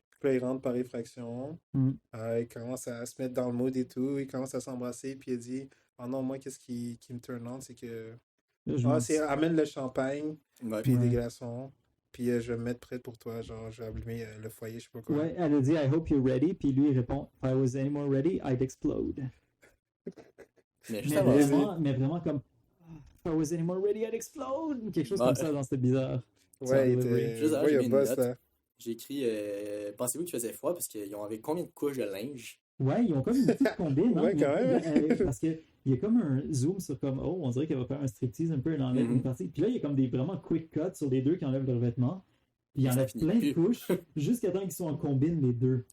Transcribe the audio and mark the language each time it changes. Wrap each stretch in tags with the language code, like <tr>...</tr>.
<fr>Puis là, ils rentrent par effraction. Ils commencent à se mettre dans le mood et tout. Ils commencent à s'embrasser. Puis il dit, oh non, moi, qu'est-ce qui me turn on, c'est que. C'est amène le champagne, puis des glaçons. Puis je vais me mettre prêt pour toi. Genre, je vais allumer le foyer, je sais pas quoi. Ouais, elle a dit,</fr> <en>I hope you're ready. Puis lui, il répond, If I was any more ready, I'd explode.</en> <fr>mais vraiment comme,</fr> <en>If I was any more ready, I'd explode.</en> <fr>Quelque chose comme ça, dans c'était bizarre. Ouais, il y a boss, là. J'ai écrit, pensez-vous qu'il faisait froid parce qu'ils avaient combien de couches de linge? Ouais, ils ont comme une petite combine. Ouais, quand même. Parce qu'il y a comme un zoom sur comme, on dirait qu'elle va faire un striptease un peu, elle enlève une partie. Puis là, il y a comme des vraiment quick cuts sur les deux qui enlèvent leurs vêtements. Puis il y en a plein de couches, jusqu'à temps qu'ils soient en combine, les deux.</fr>